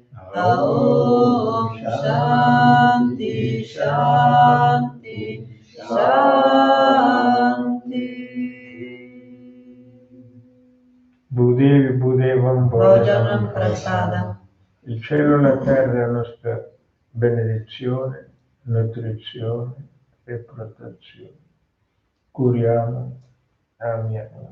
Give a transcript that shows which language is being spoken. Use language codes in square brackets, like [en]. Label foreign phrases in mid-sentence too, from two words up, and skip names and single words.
[sa] ॐ शान्तिः शान्तिः शान्तिः. Budevi Budevam भोजनं प्रसाद. [it] Il cielo e la terra è la nostra benedizione, nutrizione e protezione. Curiamo, amiamo.